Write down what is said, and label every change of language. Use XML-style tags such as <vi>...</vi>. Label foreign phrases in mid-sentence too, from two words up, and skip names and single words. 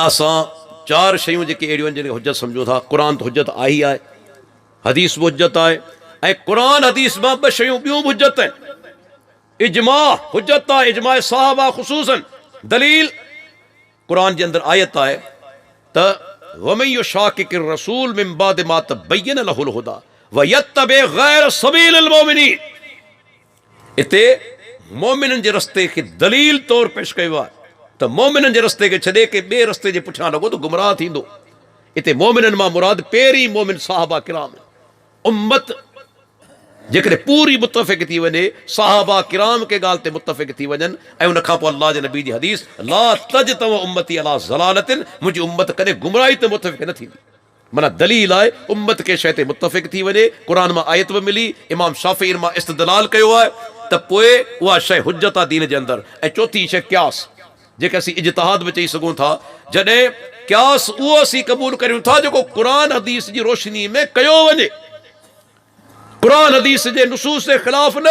<sd>असां चार शयूं जेके अहिड़ियूं आहिनि जिनखे हुजत सम्झो था, क़ुरान त हुजत आहे ई आहे, हदीस बि हुजत आहे, ऐं क़ुरान हदीस मां ॿ शयूं ॿियूं बि हुजत आहिनि। इजमा हुजत आहे, इजमा साहबा ख़ुसूसन। दलील क़ुरान जे अंदरि आयत आहे त</sd> <ar>ومن يشاقق الرسول من بعد ما تبين له الهدى ويتبع غير سبيل المؤمنين.</ar> <sd>इते मोमिननि जे रस्ते खे दलील तौर पेश कयो आहे त मोमिननि जे रस्ते खे छॾे के ॿिए रस्ते जे पुठियां लॻो त गुमराह थींदो। इते मोमिननि मां मुराद पहिरीं मोमिन साहबा किराम, उम्मत जेकॾहिं पूरी मुतफ़िक़ थी वञे, साहबा किराम के ॻाल्हि ते मुतफ़िक़ थी वञनि, ऐं उन खां पोइ अल्लाह जे नबी जी हदीस</sd> <ar>لا تجتمع أمتي على ضلالة,</ar> <sd>मुंहिंजी उम्मत कॾहिं गुमराही ते मुतफ़िक़ न थींदी। माना दलील आहे उम्मत के शइ ते मुतफ़िक़ थी वञे, क़ुरान मां आयत बि मिली, इमाम शाफ़ी मां इस्तदलाल कयो आहे त पोइ उहा शइ हुजत आहे दीन जे अंदरि। ऐं चौथी शइ क़यास, जेके असीं इज्तिहाद बि चई सघूं था। जॾहिं क़यास उहो असीं क़बूल करियूं था जेको क़ुरान हदीस जी रोशनी में कयो वञे, क़ुरान हदीस जे नुसूस जे ख़िलाफ़ न।</sd>